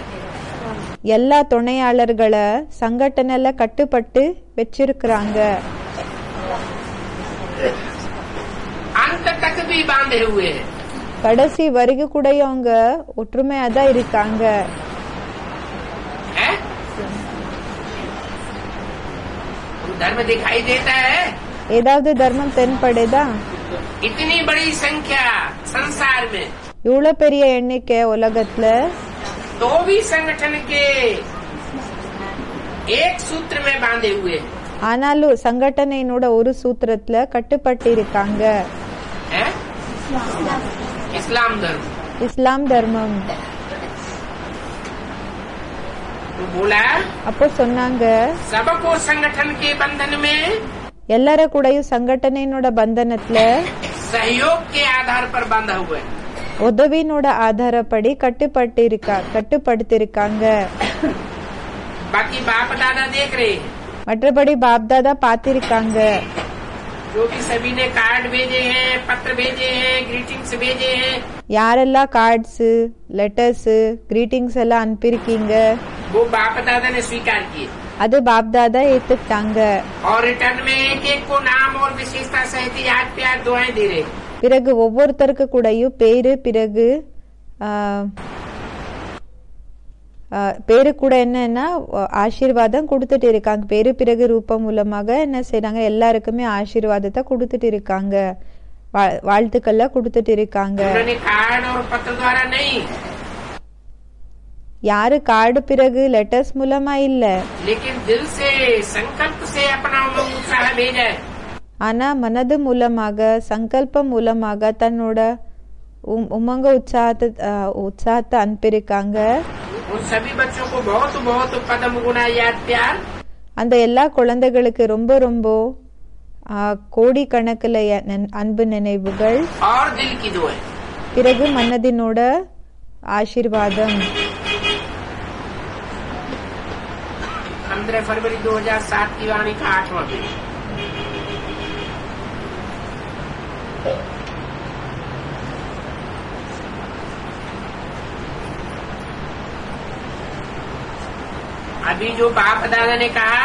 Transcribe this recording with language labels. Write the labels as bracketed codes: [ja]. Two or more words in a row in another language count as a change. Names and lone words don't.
[ta] எல்லா துணையாளர்களை சங்கட்டனல கட்டுப்பட்டு வச்சிருக்கிறாங்க. [hi] अंत तक भी बांधे हुए हैं. [ta] கடைசி வரைக்கும் கூட அவங்க ஒற்றுமையா தான் இருக்காங்க. [hi] है? धर्म दिखाई देता है. [ta] ஏதாவது தர்மம் தென்படுதா? [hi] इतनी बड़ी संख्या संसार में [ta] இவ்வளவு பெரிய எண்ணிக்கை உலகத்துல [hi] तो भी संगठन के एक सूत्र में बांधे हुए हैं. [ta] ஆனாலும் சங்கடனையினோட ஒரு சூத்திரத்துல கட்டுப்பட்டு இருக்காங்க. [hi] है? इस्लाम धर्म. [ta] இஸ்லாம் தர்மம். [hi] तो बोला [ta] அப்போ சொன்னாங்க [hi] सबको संगठन के बंधन में [ta] எல்லார கூடயும் சங்கடனையினோட பந்தனத்துல [hi] सहयोग के आधार पर बांधा हुआ है. [ta] உதவினோட ஆதாரப்படி கட்டுப்படுத்திருக்காங்க. [hi] बाकी बाप दादा देख रहे हैं. [ta] மற்றபடி பாப்தாதா பாத்திருக்காங்க. [hi] जो भी सभी ने कार्ड भेजे हैं, पत्र भेजे हैं, ग्रीटिंग्स भेजे हैं, [ta] யாரெல்லாம் [en] cards, letters, greetings [ta] எல்லாம் அனுப்பியிருக்கீங்க [hi] वो बाप दादा ने स्वीकार किए. [ta] அது பாப்தாதா ஏத்துக்கிட்டாங்க. [hi] और रिटर्न में एक एक को नाम और विशेषता सहित याद प्यार दुआएं दे रहे. [ta] பிறகு ஒவ்வொருத்தருக்கு கூடயும் பேரு பிறகு பேரு கூட என்னன்னா ஆசீர்வாதம் கொடுத்துட்டு இருக்காங்க. பேரு பிறகு ரூபம் மூலமாக என்ன செய்யறாங்க, எல்லாருக்குமே ஆசீர்வாதத்தை கொடுத்துட்டு இருக்காங்க, வாழ்த்துக்கள்ல கொடுத்துட்டு இருக்காங்க. [hi] उन्होंने कार्ड और पत्र द्वारा नहीं, [ta] யாரு கார்டு பிறகு லெட்டர்ஸ் மூலமா இல்ல, [hi] लेकिन दिल से संकल्प से अपना उमंग उत्साह भेजा है. [ta] ஆனா மனது மூலமாக சங்கல்பம் மூலமாக தன்னோட உமங்க உற்சாகத்தை அனுப்பியிருக்காங்க. [hi] उन सभी बच्चों को बहुत बहुत पदम गुना याद प्यार. [ta] அந்த எல்லா குழந்தைகளுக்கு ரொம்ப ரொம்ப கோடி கணக்கில் அன்பு நினைவுகள், [hi] और दिल की दुआएं. [ta] பிறகு மனதினோட ஆசீர்வாதம். [hi] 15 फरवरी 2007 की वाणी का 8वां दिन. अभी जो बाप दादा ने कहा